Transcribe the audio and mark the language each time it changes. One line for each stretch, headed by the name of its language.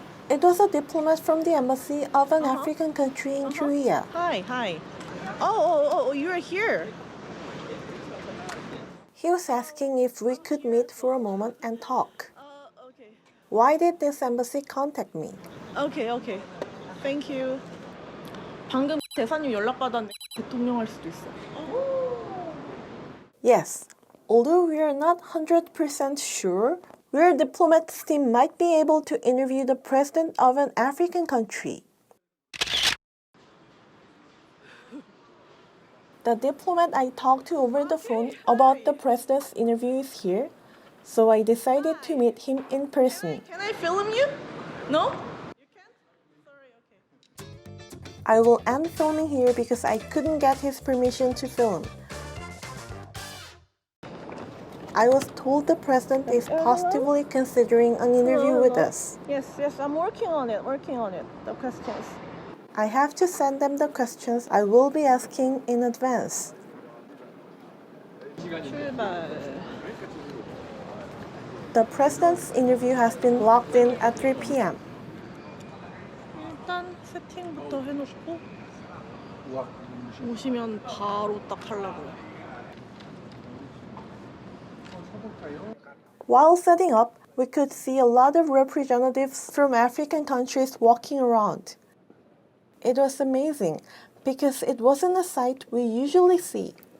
English: It was a diplomat from the embassy of an African country in Korea. Hi. Oh, you're here. He was asking if we could meet for a moment and talk. Okay. Why did this embassy contact me? Okay. Thank you.
Korean: 방금 대사님 연락 받았는데 대통령 할 수도 있어.
English: Yes, although we are not 100% sure, your diplomats team might be able to interview the president of an African country. The diplomat I talked to over the phone about the president's interview is here, so I decided to meet him in person. Can I film you? No? You can? Sorry, okay. I will end filming here because I couldn't get his permission to film. I was told the president is positively considering an interview with us. Yes, I'm working on it, the questions. I have to send them the questions I will be asking in advance.
Korean: 출발.
English: The president's interview has been logged in at 3 p.m.
Korean: 일단 세팅부터 해놓고 오시면 바로 딱 하려고요.
English: While setting up, we could see a lot of representatives from African countries walking around. It was amazing because it wasn't a sight we usually see.